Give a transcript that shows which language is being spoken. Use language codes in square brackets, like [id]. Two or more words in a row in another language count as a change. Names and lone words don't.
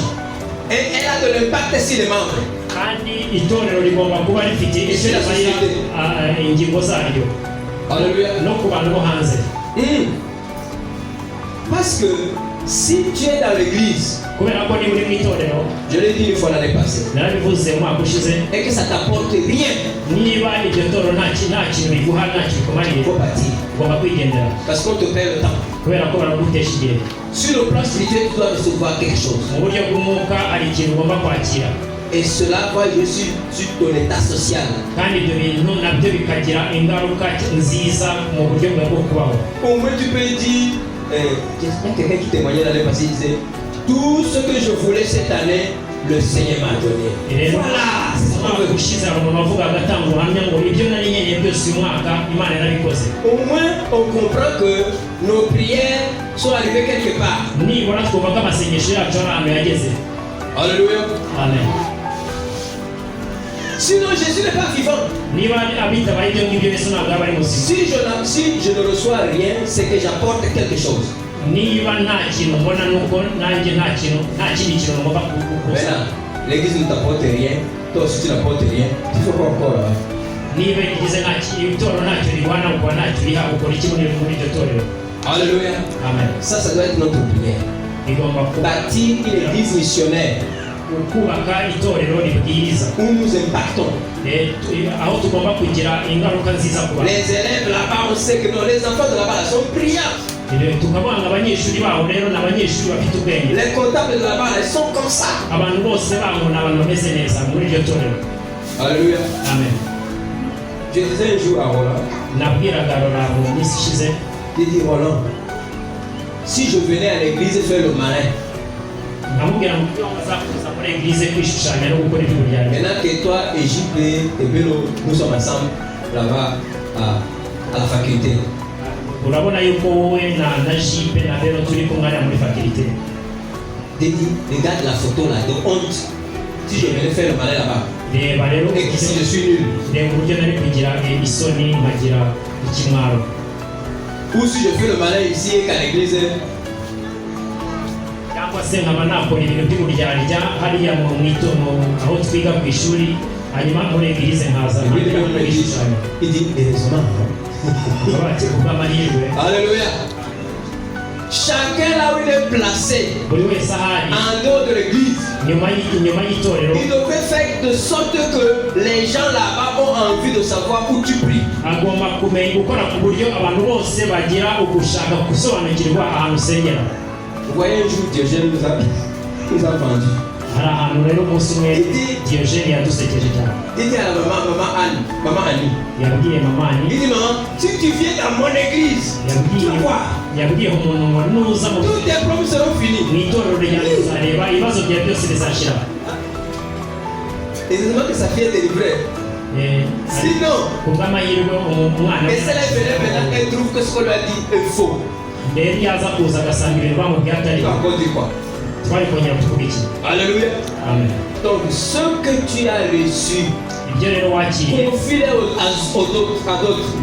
[fr] Et elle a de l'impact sur les membres. [rw] Kandi itorero rigomba kuba rifite icyo rimarira ingingo zaryo. [fr] Alléluia. [rw] No ku bantu bo hanze. [fr] Parce que si tu es dans l'église, [rw] Kubera ko niba uri mu itorero, [fr] je l'ai dit une fois l'année passée, [rw] narabivuze umwaka ushize, [fr] et que ça t'apporte rien, [rw] niba iryo torero nta kintu biguha nta kintu [fr] il [rw] bikumariye, [fr] faut partir. [rw] ugomba kwigendera. [fr] Parce qu'on te perd le temps. [rw] Kubera ko baragutesha igihe. [fr] Sur le plan spirituel, tu dois recevoir quelque chose. Mu buryo bw'umwuka hari ikintu ugomba kwakira. Et cela va jouer sur ton état social. Kandi ibyo bintu nabyo bikagira ingaruka nziza mu buryo bwawe bwo kubaho. Au moins tu peux dire, il y a quelqu'un qui témoignait l'année passée, il disait, tout ce que je voulais cette année, le Seigneur m'a donné. Voilà, c'est ce qu'on veut. [rw] Ushize hari umuntu wavugaga atanga ubuhamya ngo ibyo nari nkeneye byose uyu mwaka Imana yarabikoze. [fr] Au moins on comprend que nos prières sont arrivées quelque part. [rw] Nibura twumva ko amasengesho yacu ari ahantu yageze. [fr] Alléluia. Amen. Sinon Jésus n'est pas vivant. [rw] Niba abitabaye ibyo ngibyo Yesu ntabwo aba ari muzima. [fr] Si je ne reçois rien, c'est que j'apporte quelque chose. [rw] Niba nta kintu mbona nuko nanjye nta kindi kintu ngomba kuguza. [fr] Maintenant, l'église ne t'apporte rien, toi aussi tu n'apportes rien, tu fais quoi encore là? [rw] Niba igize itorero ntacyo riguhana ukaba ntacyo uriha ukora iki muri iryo torero. [fr] Alléluia. Amen. Ça doit être notre prière. [rw] Igomba [fr] Bâtir une église missionnaire [rw] kubaka itorero ribwiriza. [fr] où nous impactons. [rw] Aho tugomba kugira ingaruka nziza ku bantu. [fr] Les élèves là-bas, on sait que non, les enfants de là-bas sont brillants. [rw] Tukabanga abanyeshuri baho rero n'abanyeshuri bafite ubwenge. [fr] Les comptables de là-bas, ils sont comme ça. [rw] Abantu bose baho ni abantu bameze neza muri iryo torero. [fr] Alléluia. Amen. Je disais un jour à Roland, [rw] Nabwiraga Roland mu minsi ishize, [fr] j'ai dit Roland, si je venais à l'église faire le malin, [rw] nkamubwira ngo iyo bazakuza muri eglise kwishushanya no gukora iby'uburyarya. [fr] maintenant que toi et JP et Bello, nous sommes ensemble là-bas à la faculté. [rw] Urabona yuko wowe na Jipe na Bero turi kumwe hariya muri faculté. [fr] J'ai dit, regarde la photo là de honte. Si je venais faire le malin là-bas, [rw] Reba rero [fr] et qu'ici je suis nul. [rw] reba uburyo nari kugira isoni nkagira ikimwaro. [fr] Ou si je fais le malin ici et qu'à l'église, [rw] cyangwa se nkaba nakora ibintu by'uburyarya hariya mu mwitono aho twiga ku ishuri hanyuma muri eglise nkaza kwishushanya. [fr] il dit, heureusement. [rw] Bati kubw'amahirwe. [fr] Alléluia. Chacun là où il est placé, [rw] Buri wese ahari [fr] en dehors de l'église, [rw] inyuma y'itorero [fr] il devrait faire de sorte que les gens là-bas ont envie de savoir où tu pries. [rw] agomba kumenya gukora ku buryo abantu bose bagira ugushaka gusobanukirwa ahantu usengera. [fr] Vous voyez, un jour, Diogène nous a vendu. [rw] Hari ahantu rero umunsi umwe Diogene yadusekeje cyane. [fr] Il dit à la maman Annie, [rw] Yabwiye mama Annie, [fr] il dit, maman, si tu viens dans mon église, tu vas voir, [rw] yabwiye umuntu ngo nuza mu [fr] tous tes problèmes seront finis. [rw] itorero ryanjye uzareba ibibazo byawe byose bizashira. [fr] Heureusement que sa fille est délivrée. Sinon, et celle est venue maintenant, elle trouve que ce qu'on lui a dit est faux. Tu vas encore dire quoi? Alléluia. Amen. Donc, ce que tu as reçu, confie-le à d'autres.